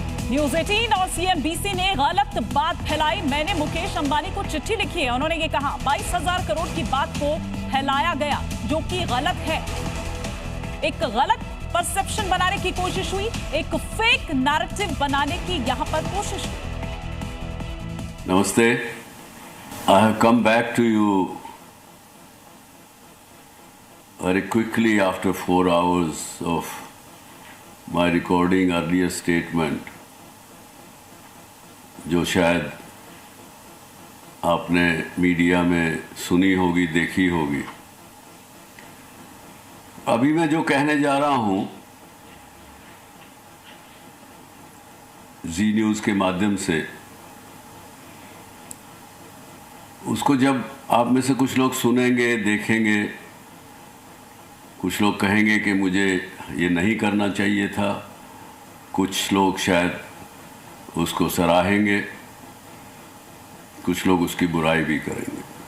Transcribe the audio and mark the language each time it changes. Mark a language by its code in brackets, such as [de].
[hi] News 18 और CNBC ने गलत बात फैलाई। मैंने मुकेश अंबानी को चिट्ठी लिखी है। उन्होंने ये कहा 22,000 करोड़ की बात को फैलाया गया जो कि गलत है। एक गलत परसेप्शन बनाने की कोशिश हुई, एक फेक नैरेटिव बनाने की यहां पर कोशिश हुई। Namaste. [en] I have come back to you very quickly after 4 hours of my recording earlier statement, [hi] जो शायद आपने मीडिया में सुनी होगी, देखी होगी। अभी मैं जो कहने जा रहा हूं जी न्यूज़ के माध्यम से, उसको जब आप में से कुछ लोग सुनेंगे, देखेंगे, कुछ लोग कहेंगे कि मुझे ये नहीं करना चाहिए था, कुछ लोग शायद उसको सराहेंगे, कुछ लोग उसकी बुराई भी करेंगे।